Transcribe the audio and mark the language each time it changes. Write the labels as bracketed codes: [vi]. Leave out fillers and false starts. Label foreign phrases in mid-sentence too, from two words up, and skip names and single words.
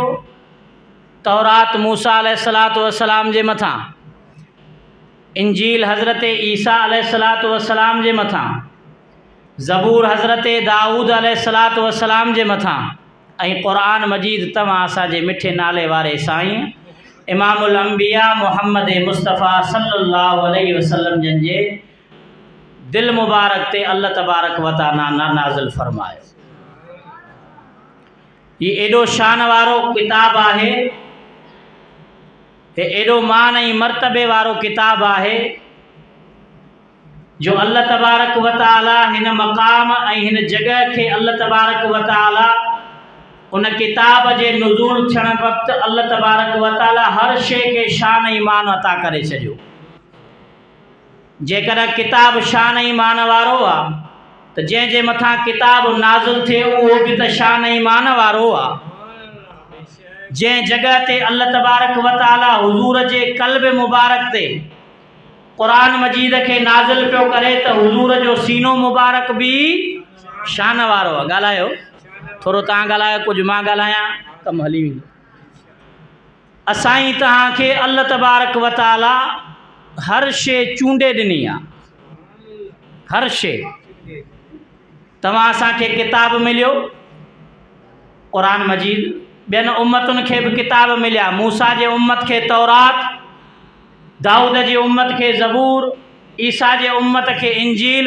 [sd] तौरात मूसा [ar] عليه الصلاة والسلام [sd] जे मथां, इंजील हज़रत ईसा [ar] عليه الصلاة والسلام [sd] जे मथां, ज़बूर हज़रत दाऊद [ar] عليه الصلاة والسلام [sd] जे मथां ऐं क़ुरान मजीद तव्हां असांजे मिठे नाले वारे साईं [ar] إمام الأنبياء [sd] मोहम्मद मुस्तफ़ा [ar] صلى الله عليه وسلم [sd] जन जे दिल मुबारक ते [ar] الله تبارك وتعالى [sd] नाज़िल फ़रमायो। ये एडो शान वारो किताब आहे, हे एडो मान ऐं मर्तबे वारो किताब आहे जो [ar] الله تبارك وتعالى [sd] हिन मक़ाम ऐं हिन जगह के [ar] الله تبارك وتعالى [sd] उन किताब जे नुज़ूल थियण वक़्तु [ar] الله تبارك وتعالى [sd] हर शइ खे शान ईमान अता करे छॾियो। जेकर किताब शान ईमान वारो आहे त जंहिंजे मथां किताब नाज़िल थिए उहो बि त शान ईमान वारो आहे। जंहिं जगह ते [ar] الله تبارك وتعالى [sd] हुज़ूर जे क़ल्ब मुबारक ते क़ुरान मजीद के नाज़िल पियो करे त हुज़ूर जो सीनो मुबारक भी शान वारो आहे। ॻाल्हायो थोरो तव्हां ॻाल्हायो कुझु मां ॻाल्हायां कमु हली वेंदो। असां तव्हांखे [ar] الله تبارك وتعالى [sd] हर शइ चूंडे ॾिनी आहे, हर शइ। तव्हां असांखे किताब मिलियो क़ुरान मजीद, ॿियनि उम्मतुनि खे बि किताब मिलिया। मूसा जे उम्मत खे तौरात, दाऊद जी उम्मत के ज़बूर, ईसा जे उम्मत के इंजील।